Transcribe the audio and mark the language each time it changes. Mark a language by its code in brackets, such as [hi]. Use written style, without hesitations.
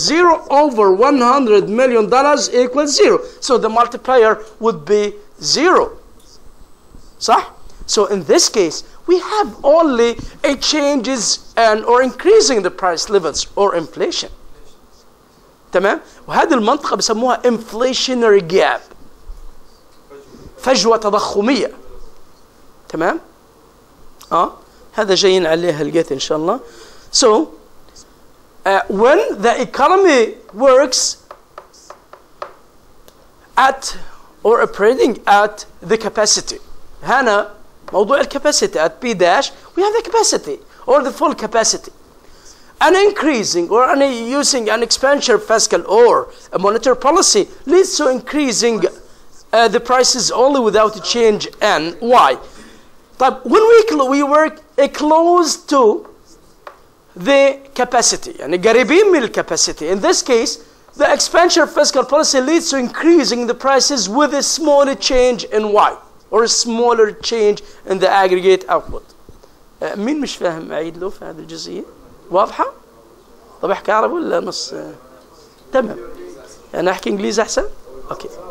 [en] 0 over $100 million equals 0. So the multiplier would be 0. [ar] صح? [en] So in this case, we have only a changes and or increasing the price levels or inflation. [ar] تمام؟ وهذه المنطقة بسموها [en] inflationary gap. [ar] فجوة تضخمية. تمام؟ هذا جايين عليها لقيت إن شاء الله. [en] So when the economy works at or operating at the capacity. [ar] هنا موضوع الكاباسيتي [en] at P dash, we have the capacity or the full capacity. And increasing or using an expansion fiscal or a monetary policy leads to increasing the prices only without a change in Y. But when we work close to the capacity, [ar] يعني قريبين من الكاباسيتي, [en] in this case the expansion of fiscal policy leads to increasing the prices with a smaller change in Y, or a smaller change in the aggregate output. [ar] مين مش فاهم أعيد له في هذه الجزئية؟ واضحة؟ طب احكي عربي ولا نص؟ تمام. أنا أحكي إنجليزي أحسن؟ أوكي.